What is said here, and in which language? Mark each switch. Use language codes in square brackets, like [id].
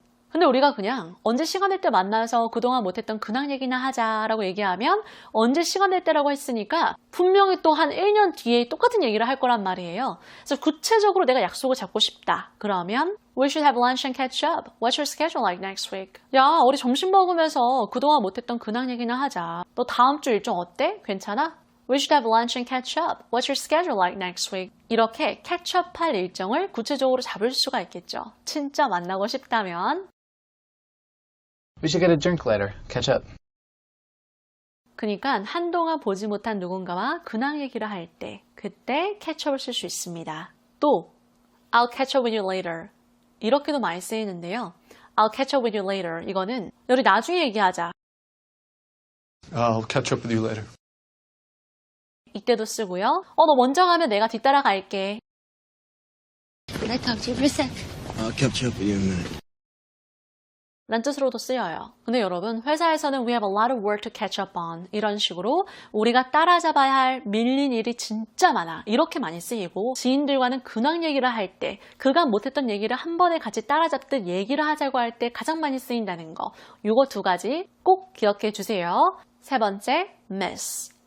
[ko] 근데 우리가 그냥 언제 시간 될 때 만나서 그동안 못했던 근황 얘기나 하자라고 얘기하면 언제 시간 될 때라고 했으니까 분명히 또 한 1년 뒤에 똑같은 얘기를 할 거란 말이에요. 그래서 구체적으로 내가 약속을 잡고 싶다. 그러면 [en] We should have lunch and catch up. What's your schedule like next week? [ko] 야, 우리 점심 먹으면서 그동안 못했던 근황 얘기나 하자. 너 다음 주 일정 어때? 괜찮아? [en] We should have lunch and catch up. What's your schedule like next week? [ko] 이렇게 catch up 할 일정을 구체적으로 잡을 수가 있겠죠. 진짜 만나고 싶다면. [en] We should get a drink later. Catch up. [ko] 그러니까 한동안 보지 못한 누군가와 근황 얘기를 할 때, 그때 catch up을 쓸 수 있습니다. 또 [en] I'll catch up with you later. [ko] 이렇게도 많이 쓰이는데요. [en] I'll catch up with you later. [ko] 이거는 우리 나중에 얘기하자. [en] I'll catch up with you later. [ko] 이때도 쓰고요. 너 먼저 가면 내가 뒤따라 갈게. [en] Can I talk to you for a sec? I'll catch up with you in a minute. [ko] 란 뜻으로도 쓰여요. 근데 여러분, 회사에서는 [en] we have a lot of work to catch up on. [ko] 이런 식으로 우리가 따라잡아야 할 밀린 일이 진짜 많아. 이렇게 많이 쓰이고 지인들과는 근황 얘기를 할 때, 그간 못했던 얘기를 한 번에 같이 따라잡듯 얘기를 하자고 할 때 가장 많이 쓰인다는 거. 요거 두 가지 꼭 기억해 주세요. 세 번째, miss.